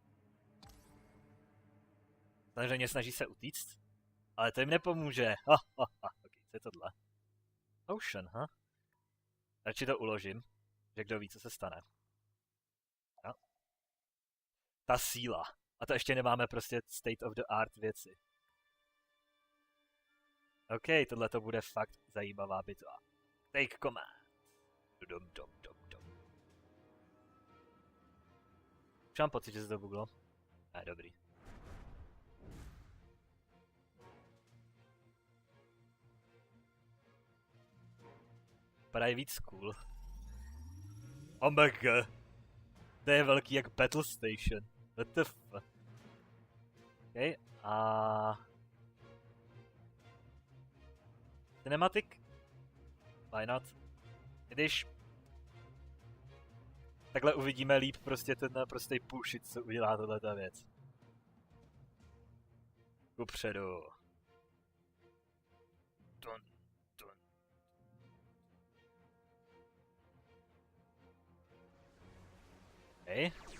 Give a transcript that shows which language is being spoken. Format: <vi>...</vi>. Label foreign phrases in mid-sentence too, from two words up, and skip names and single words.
<cs>Samozřejmě snaží se utíct. Ale to jim nepomůže. Ok, co je tohle? Ocean, Radši to uložím. Že kdo ví, co se stane. No. Ta síla. A to ještě nemáme prostě</cs> <en>state of the art</en> <cs>věci. OK, tohle to bude fakt zajímavá bitva.</cs> <en>Take command. Dum.</en> <cs>Už mám pocit, že se to googlo. Dobrý. Vypadají víc cool. Omega. To je velký jak Battle Station.</cs> <en>What the fuck? OK, Cinematic? Why not?</en> <cs>Když takhle uvidíme líp prostě ten naprostý bullshit, co udělá tohleta věc. Kupředu. Dun. Okay.</cs>